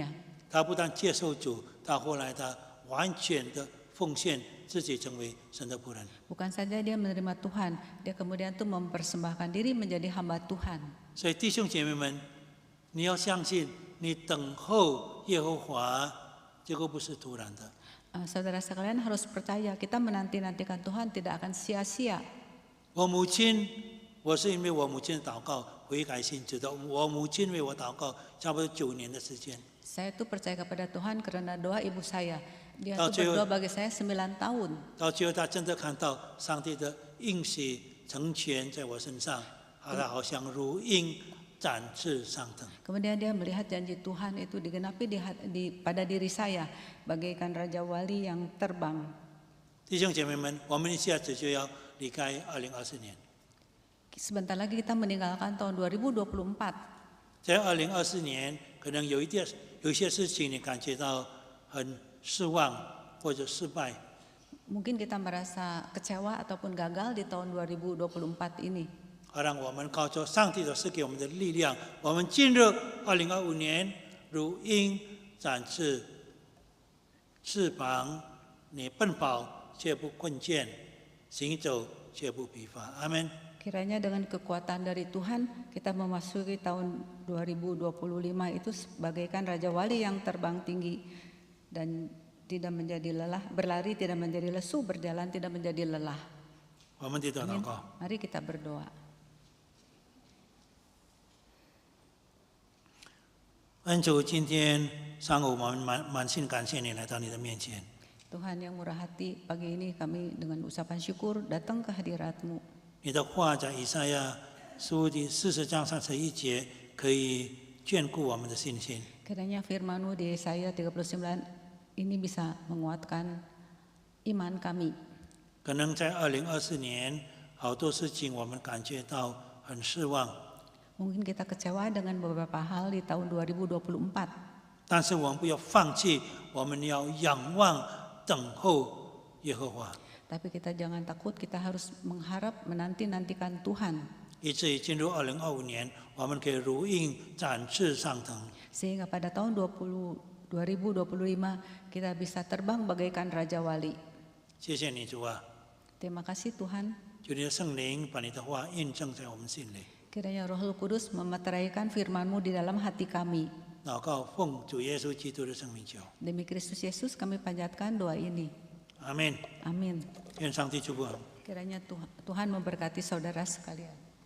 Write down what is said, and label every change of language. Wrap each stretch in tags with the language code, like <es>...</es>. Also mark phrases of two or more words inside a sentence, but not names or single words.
<zh>她不但接受主，她后来她完全的奉献自己，成为神的仆人。</zh> <id>Bukan saja dia menerima Tuhan, dia kemudian tuh mempersembahkan diri menjadi hamba Tuhan.</id> <zh>所以弟兄姐妹们，你要相信，你等候耶和华，这个不是突然的。</zh> <id>Saudara sekalian harus percaya, kita menanti-nantikan Tuhan tidak akan sia-sia.</id> <zh>我母亲，我是因为我母亲的祷告悔改信主的。我母亲为我祷告，差不多9年的时间。</zh> <id>Saya tuh percaya kepada Tuhan karena doa ibu saya. Dia Tahu tuh berdoa bagi saya 9 tahun.</id> <zh>到最后，她真的看到上帝的应许成全在我身上，她好像如鹰展翅上腾。</zh> <id>Kemudian dia melihat janji Tuhan itu digenapi pada diri saya, bagaikan Raja Wali yang terbang.</id> <zh>弟兄姐妹们，我们一下子就要离开2024年。</zh> <id>Sebentar lagi kita meninggalkan tahun 2024.</id> <zh>在2024年，可能有一些事情你感觉到很失望或者失败。</zh> <id>Mungkin kita merasa kecewa ataupun gagal di tahun 2024 ini.</id> <zh>好，让我们靠着上帝所赐给我们的力量，我们进入2025年，如鹰展翅，翅膀你奔跑却不困倦，行走却不疲乏。阿门。</zh> <id>Kiranya dengan kekuatan dari Tuhan kita memasuki tahun 2025 itu bagaikan Raja Wali yang terbang tinggi dan tidak menjadi lelah, berlari tidak menjadi lesu, berjalan tidak menjadi lelah.</id> <zh>我们低头祷告。</zh> <id>Mari kita berdoa.</id> <zh>恩主，今天上午我们满心感谢你来到你的面前。</zh> <id>Tuhan yang murah hati, pagi ini kami dengan ucapan syukur datang ke hadirat-Mu.</id> <zh>你的话在以赛亚书第40章31节，可以眷顾我们的信心。</zh> <id>Kiranya firman-Mu di Yesaya 39 ini bisa menguatkan iman kami.</id> <zh>可能在2024年，好多事情我们感觉到很失望，</zh> <id>Mungkin kita kecewa dengan beberapa hal di tahun 2024.</id> <zh>但是我们不要放弃，我们要仰望、等候耶和华，</zh> <id>Tapi kita jangan takut, kita harus mengharap, menanti-nantikan Tuhan.</id> <zh>以至于进入2025年，我们可以如鹰展翅上腾。</zh> <id>Sehingga pada tahun 2025 kita bisa terbang bagaikan Raja Wali.</id> <zh>谢谢你，主啊！</zh> <id>Terima kasih Tuhan.</id> <zh>求你的圣灵把你的话印证在我们心里。</zh> <id>Kiranya Roh Kudus memeteraikan firman-Mu di dalam hati kami.</id> <zh>祷告奉主耶稣基督的圣名求，</zh> <id>Demi Kristus Yesus kami panjatkan doa ini.</id> <zh>阿门。</zh> <id>Amin.</id> <zh>愿上帝祝福我们。</zh> <id>Kiranya Tuhan memberkati saudara sekalian.</id>